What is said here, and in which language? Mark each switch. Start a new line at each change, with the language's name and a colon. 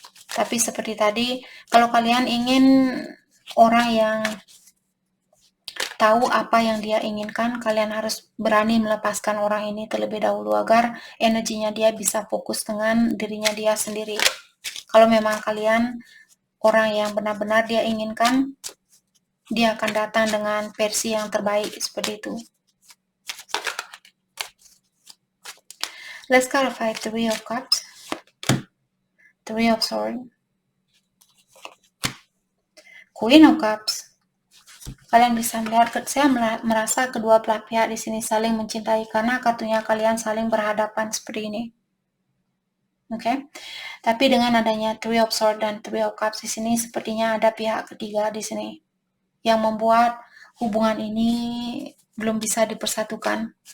Indonesian: Tapi seperti tadi, kalau kalian ingin orang yang tahu apa yang dia inginkan, kalian harus berani melepaskan orang ini terlebih dahulu agar energinya dia bisa fokus dengan dirinya dia sendiri. Kalau memang kalian orang yang benar-benar dia inginkan, dia akan datang dengan versi yang terbaik seperti itu.
English: Let's clarify Three of Cups, Three of Swords, Queen of Cups.
Indonesian: Kalian bisa melihat, saya merasa kedua belah pihak di sini saling mencintai karena kartunya kalian saling berhadapan seperti ini. Oke, tapi dengan adanya Three of Swords dan Three of Cups di sini, sepertinya ada pihak ketiga di sini yang membuat hubungan ini belum bisa dipersatukan.